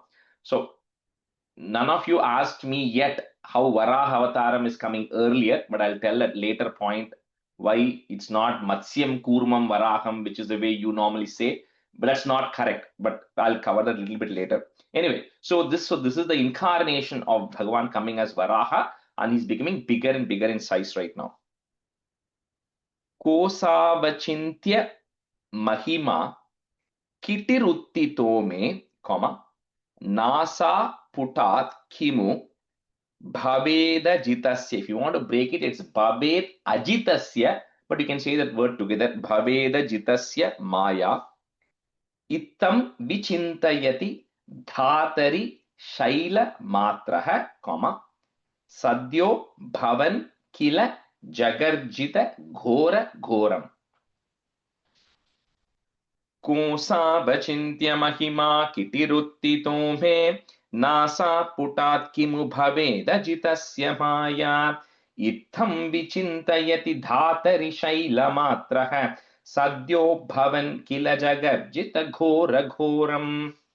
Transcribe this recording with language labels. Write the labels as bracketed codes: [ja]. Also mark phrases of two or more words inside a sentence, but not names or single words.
[en] So none of you asked me yet how Varaha Avataram is coming earlier, but I'll tell at later point why it's not Matsyam Kurmam Varaham, which is the way you normally say. But that's not correct. But I'll cover that a little bit later. Anyway, so this is the incarnation of Bhagavan coming as Varaha, and he's becoming bigger and bigger in size right now. [sa] कोसावचिन्त्य महिमा किटिरुत्थितो मे, comma, नासा पुटात् किमु भवेद जितस्य. [en] If you want to break it, it's [sa] भवेद् अजितस्य, [en] but you can say that word together. [sa] भवेद जितस्य माया इत्थं विचिन्तयति धातरि शैलमात्रः, comma, सद्यो भवन् किल जगर्जित घोर घोरम्. कोसावचिन्त्य महिमा किटिरुत्थितो मे नासा पुटात् किमु भवेदजितस्य माया इत्थं विचिन्तयति धातरि शैलमात्रः सद्यो भवन् किल जगर्जित घोरघोरम्.